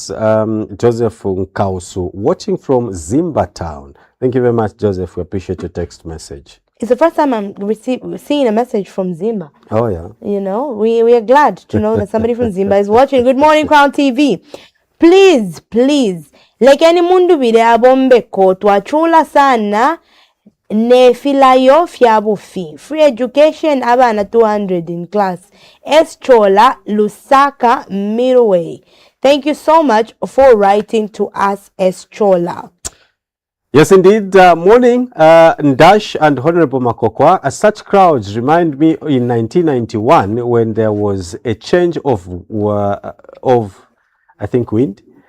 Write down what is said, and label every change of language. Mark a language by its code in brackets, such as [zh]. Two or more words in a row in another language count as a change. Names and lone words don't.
[en] Joseph Nkausu, watching from Zimba Town. Thank you very much, Joseph. We appreciate your text message. It's the first time I'm seeing a message from Zimba. Oh, yeah. You know, we are glad to know that somebody from Zimba is watching. Good morning, Crown TV. Please, [bem] lekeni Mundubile abombeko twachula sana nefilayo fyabufi. [en] Free education abana 200 in class. Eschola, Lusaka, Midway. Thank you so much for writing to us, Eschola. Yes, indeed. Morning, Ndash and Honorable Makokwa. Such crowds remind me in 1991 when there was a change of I think, wind.